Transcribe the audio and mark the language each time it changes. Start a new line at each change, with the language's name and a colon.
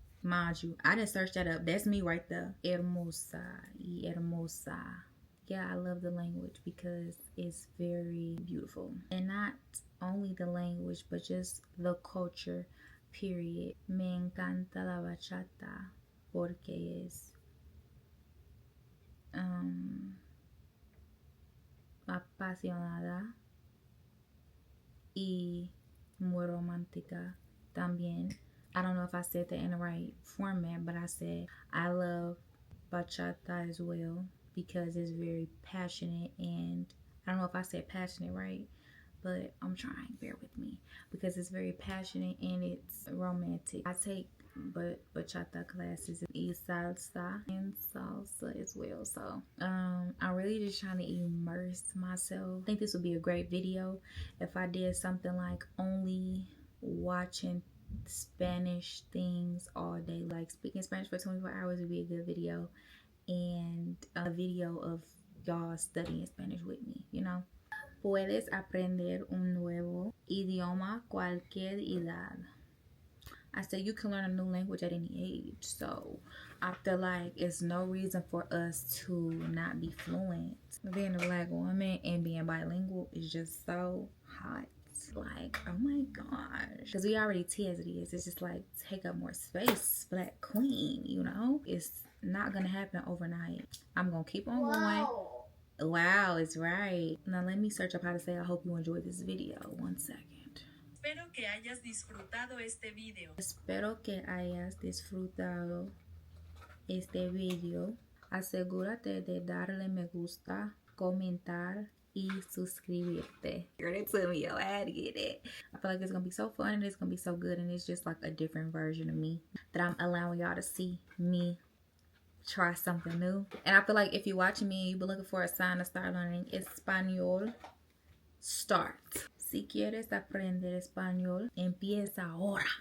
English: Mind you, I didn't search that up. That's me right there.
Spanish: Hermosa y hermosa.
English: Yeah, I love the language because it's very beautiful. And not only the language, but just the culture, period.
Spanish: Me encanta la bachata porque es apasionada y muy romántica también.
English: I don't know if I said that in the right format, but I said I love bachata as well because it's very passionate, and I don't know if I said passionate right, but I'm trying, bear with me, because it's very passionate and it's romantic. I take bachata classes and salsa as well, so I'm really just trying to immerse myself. I think this would be a great video if I did something like only watching Spanish things all day, like speaking Spanish for 24 hours would be a good video, and a video of y'all studying Spanish with me, you know.
Spanish: Puedes aprender un nuevo idioma cualquier edad.
English: I said you can learn a new language at any age. So I feel like it's no reason for us to not be fluent. Being a black woman and being bilingual is just so hot. Like, oh my gosh. Because we already tea as it is. It's just like, take up more space, black queen, you know? It's not going to happen overnight. I'm going to keep on going. Wow, it's right. Now let me search up how to say I hope you enjoyed this video. 1 second.
Spanish: Espero que hayas disfrutado este video. Espero que hayas disfrutado este video. Asegúrate de darle me gusta, comentar y suscribirte.
English: Girl, they put me your ad to get it. I feel like it's gonna be so fun and it's gonna be so good, and it's just like a different version of me that I'm allowing y'all to see me try something new. And I feel like if you're watching me and you've been looking for a sign to start learning Espanol, start.
Spanish: Si quieres aprender español, empieza ahora.